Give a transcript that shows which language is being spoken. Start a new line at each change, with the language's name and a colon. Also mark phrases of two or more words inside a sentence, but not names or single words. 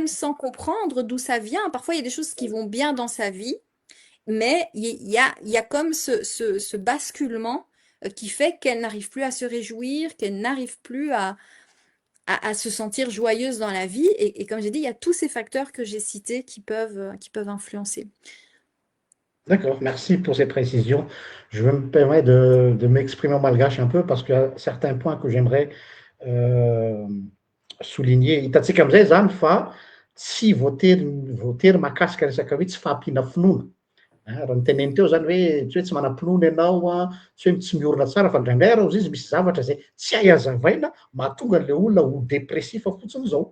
French: même sans comprendre d'où ça vient. Parfois, il y a des choses qui vont bien dans sa vie, mais il y a comme ce basculement qui fait qu'elle n'arrive plus à se réjouir, qu'elle n'arrive plus à se sentir joyeuse dans la vie. Et comme j'ai dit, il y a tous ces facteurs que j'ai cités qui peuvent influencer. D'accord, merci pour ces précisions. Je me permets de m'exprimer en malgache un peu parce qu'il y a certains points que j'aimerais euh, souligner.
Malagasy: Hitantsika amin'izay zany fa tsy voatery mahakasika resaka hoe tsy fahampiana finoana. Raha ny teneny teo zany hoe tsy manam-pinoana ianao a, tsy hoe tsy miorina tsara fa indraindray arô izy misy zavatra zay tsy hay hazavaina mahatonga le olona ho depresifa fotsiny zao.